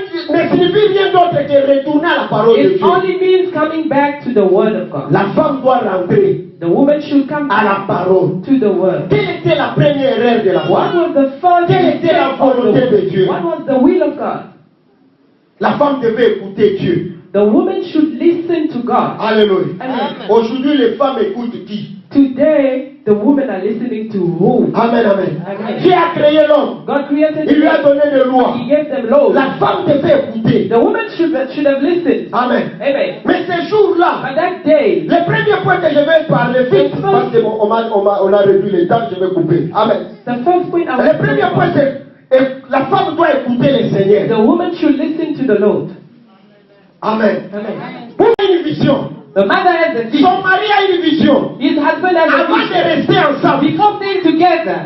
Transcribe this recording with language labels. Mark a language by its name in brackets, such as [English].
[French] Ne signifie rien d'autre que retourner à la parole de [English] it [French] Dieu. [English] only means coming back to the word of God. [French] La femme doit rentrer [English] The woman should come [French] à la [English] back [French] parole. [English] to the word. [French] Quelle était la première erreur de la [English] What [French] femme? [English] was the first [French] Quelle était la [English] mistake of [French] volonté de [English] the [French] Dieu? [English] What was the will of God? [French] La femme devait écouter Dieu. [English] The woman should listen to God. [French] Alléluia. [English] Amen. [French] Aujourd'hui, les femmes écoutent qui? [English] Today, the women are listening to who? [French] Amen, amen. [English] Amen. [French] Qui a créé l'homme? [English] God created [French] Il lui a [English] them. [French] donné des lois. [English] He gave them laws. [French] La femme devait écouter. [English] The woman should have listened. [French] Amen. [English] Amen. [French] Mais ces jours-là, [English] But that day, [French] le premier point que je vais parler vite, parce qu'on a réduit le temps, je vais couper. [English] Amen. the first point I [French] Le [English] want to [French] premier [English] talk [French] point, [English] about, [French] c'est la femme doit écouter le Seigneur. [English] the woman should listen to the Lord. [French] Amen. [English] Amen. [French] Pour une vision. [English] The mother has a vision. [French] Son mari a une vision. [English] His husband has a [French] Avant de [English] vision. [French] rester ensemble, [English] Before staying together,